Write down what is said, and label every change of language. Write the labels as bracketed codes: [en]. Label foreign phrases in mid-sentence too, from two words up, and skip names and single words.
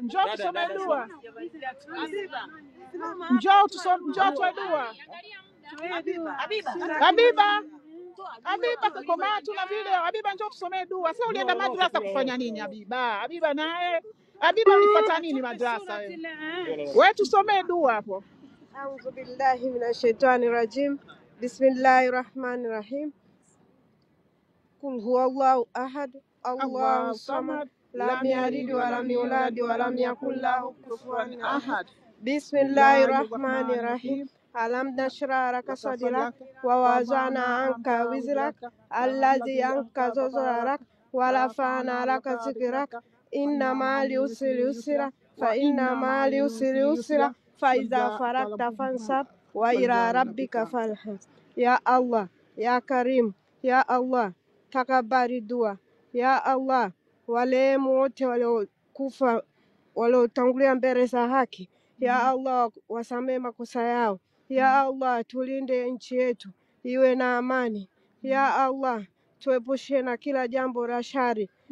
[sw] Njoo tusome dua. Njoo tuwe dua. Habiba kakomana tuna video. Habiba njoo tusome dua. Sasa ulienda madrasa kufanya nini Habiba? Habiba naye. Habiba ulifuata nini madrasa wewe? Wewe tusome dua hapo. [ar] أعوذ بالله من الشيطان الرجيم. بسم الله الرحمن الرحيم. قل هو الله أحد، الله الصمد، لم يلد ولم يولد ولم يكن له كفوا أحد. بسم الله الرحمن الرحيم. ألم نشرح لك صدرك ووزنا عنك وزرك الذي أنقض ظهرك ورفعنا لك ذكرك. إن مع العسر يسرا فإن مع العسر يسرا فإذا فرغت فانصب وإلى ربك فارغب. يا الله، يا كريم، يا الله, [sw] takabali dua. [ar] يا الله, [sw] wale wote waliokufa waliotangulia mbele za haki, [ar] يا الله [sw] wasamee makosa yao. [ar] يا الله, [sw] tulinde nchi yetu iwe na amani. [ar] يا الله, [sw] tuepushe na kila jambo la shari.